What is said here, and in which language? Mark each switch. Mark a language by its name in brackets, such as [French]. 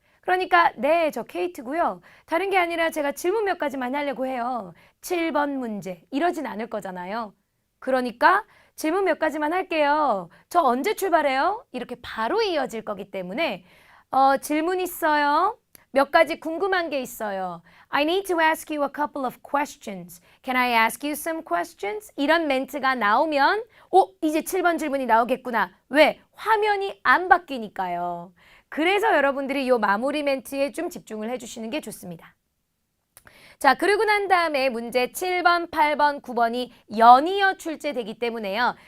[Korean] 그러니까 네, 저 케이트고요. 다른 게 아니라 제가 질문 몇 가지만 하려고 해요. 7번 문제. 이러진 않을 거잖아요. 그러니까 질문 몇 가지만 할게요. 저 언제 출발해요? 이렇게 바로 이어질 거기 때문에 질문 있어요. 몇 가지 궁금한 게 있어요. [English] I need to ask you a couple of questions. Can I ask you some questions? [Korean] 이런 멘트가 나오면 이제 7번 질문이 나오겠구나. 왜? 화면이 안 바뀌니까요. 그래서 여러분들이 이 마무리 멘트에 좀 집중을 해주시는 게 좋습니다. 자, 그리고 난 다음에 문제 7번, 8번, 9번이 연이어 출제되기 때문에요.